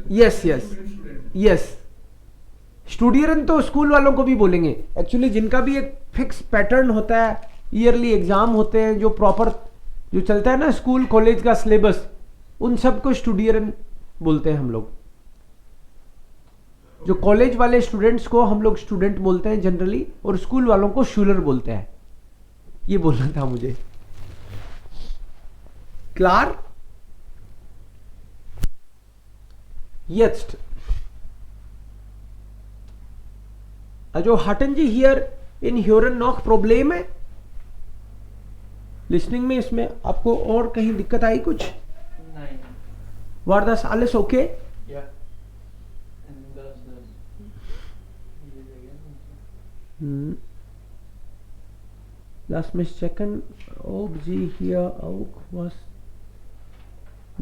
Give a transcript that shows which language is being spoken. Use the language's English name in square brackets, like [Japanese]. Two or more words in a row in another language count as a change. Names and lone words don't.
[Hindi] यस स्टूडियरन तो स्कूल वालों को भी बोलेंगे एक्चुअली, जिनका भी एक [English] fix pattern [Hindi] होता है, [English] yearly exam [Hindi] होते हैं जो प्रॉपर जो चलता है ना [English] school college [Hindi] का सिलेबस, उन सबको स्टूडियरन बोलते हैं हम लोग. जो कॉलेज वाले स्टूडेंट्स को हम लोग स्टूडेंट बोलते हैं जनरली, और स्कूल वालों को शूलर बोलते हैं. ये बोलना था मुझे. क्लार. [German] Jetzt. Also hatten Sie hier in Hören noch Probleme? [Hindi] Listening में इसमें आपको और कहीं दिक्कत आई कुछ? [German] Nein. War das alles okay? Ja. Und das. Lass mich checken, ob Sie hier auch was.